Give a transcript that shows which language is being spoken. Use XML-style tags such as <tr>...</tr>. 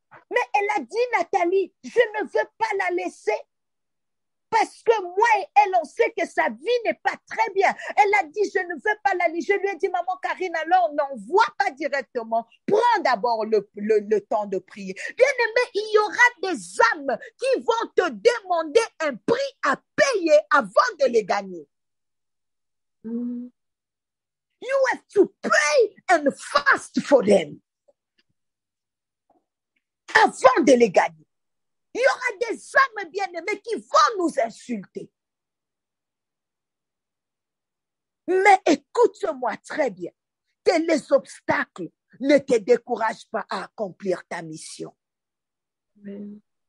<fr>Mais elle a dit, Nathalie, je ne veux pas la laisser parce que moi et elle, on sait que sa vie n'est pas très bien. Elle a dit, je ne veux pas la laisser. Je lui ai dit, maman Karine, alors n'envoie pas directement. Prends d'abord le temps de prier. Bien aimé, il y aura des âmes qui vont te demander un prix à payer avant de les gagner.</fr> <en>You have to pray and fast for them.</en> <fr>Avant de les gagner. Il y aura des âmes bien-aimées qui vont nous insulter. Mais écoute-moi très bien, que les obstacles ne te découragent pas à accomplir ta mission. Amen.</fr>